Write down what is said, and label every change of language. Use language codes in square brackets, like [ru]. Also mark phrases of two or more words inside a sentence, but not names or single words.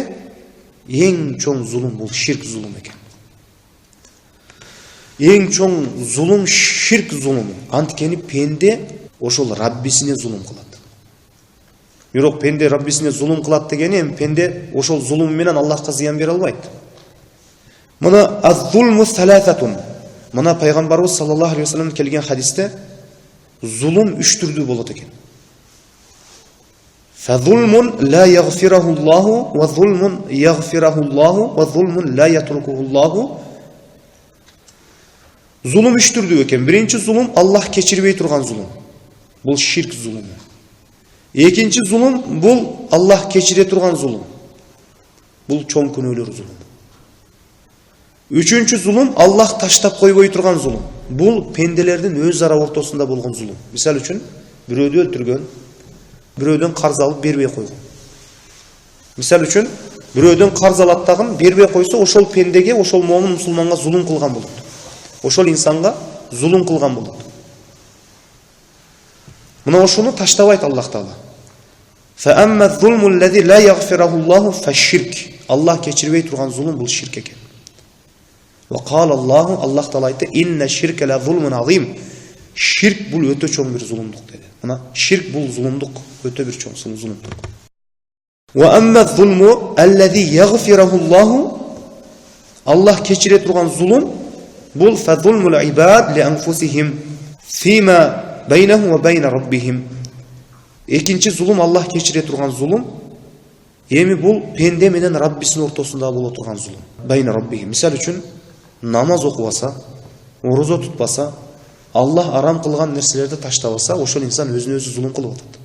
[ky] Эң чоң зулум бул ширк зулум экен. Эң чоң зулум ширк зулуму. Анткени пенде ошол Раббисине зулум кылат. Бирок пенде Раббисине зулум кылат дегени эми пенде ошол зулум менен Аллахка зыян бере албайт. [ar] Мына الظلم ثلاثة. [ky] Мына пайгамбарыбыз [ar] صلى الله عليه وسلم [ky] келген хадисте зулум 3 түрдүү болот экен. [ar] فظلم لا يغفره الله وظلم يغفره الله وظلم لا يتركه الله. [ky] Зулум 3 түрдүү экен. Биринчи зулум Аллах кечирбей турган зулум. Бул ширк зулуму. Экинчи зулум бул Аллах кечире турган зулум. Бул чоң күнөөлөр зулум. Үчүнчү зулум Аллах таштап койбой турган зулум. Бул пенделердин өз ара ортосунда болгон зулум. Мисал үчүн бирөөдү өлтүргөн, бирөөдөн карз алып бербей койгон. Мисал үчүн бирөөдөн карз алат дагы бербей койсо, ошол пендеге, ошол момун мусулманга зулум кылган болот. Ошол инсанга зулум кылган болот. Мына ошону таштабайт Аллах Таала. [ar] فأما الظلم الذي لا يغفره الله فالشرك. [ky] Аллах кечирбей турган зулум бул ширк экен. [ar] وقال الله, [ky] Аллах Таала айтты: [ar] "إن الشرك لظلم عظيم." [ky] Ширк бул өтө чоң бир зулумдук деди. Мына ширк бул зулумдук, өтө бир чоң зулумдук. [ar] وأما الظلم الذي يغفره الله. [ky] Аллах кечире турган зулум бул [ar] فظلم العباد لأنفسهم فيما بينه وبين ربهم. [ky] Экинчи зулум Аллах кечире турган зулум эми бул пенде менен Раббисинин ортосунда боло турган зулум. [ar] بين ربهم. [ky] Мисал үчүн намаз окубаса, орозо тутпаса, Аллах арам кылган нерселерди таштабаса, ошол инсан өзүнө өзү зулум кылып атат.